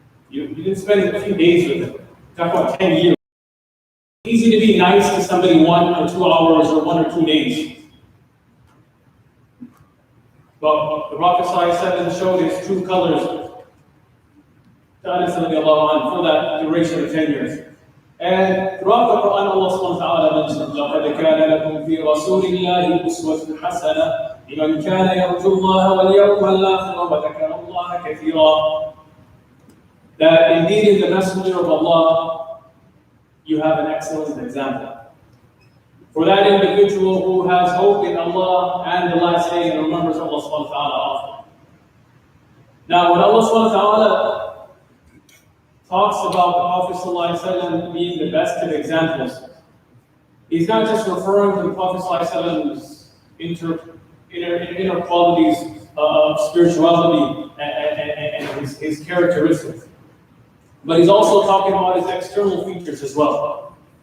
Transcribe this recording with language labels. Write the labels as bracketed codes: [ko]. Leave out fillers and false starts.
[en] You didn't spend a few days with him. Talk about 10 years. It's easy to be nice to somebody 1 or 2 hours or 1 or 2 days. But the Prophet ﷺ showed his true colors to Anas radiallahu anhu for that duration of 10 years. And throughout the Quran, Allah subhanahu wa ta'ala mentioned, [ar] لَقَدْ كَانَ لَكُمْ فِي رَسُولِ اللَّهِ أُسْوَةٌ حَسَنَةٌ لِمَنْ كَانَ يَرْجُو اللَّهَ وَالْيَوْمَ الْآخِرَ وَذَكَرَ اللَّهَ كَثِيرًا. [en] That indeed in the Messenger of Allah, you have an excellent example. For that individual who has hope in Allah and the last day and remembers Allah subhanahu wa ta'ala often. Now, when Allah subhanahu wa ta'ala talks about the Prophet ﷺ being the best of examples, he's not just referring to the Prophet ﷺ's inner qualities of spirituality and his characteristics, but he's also talking about his external features as well.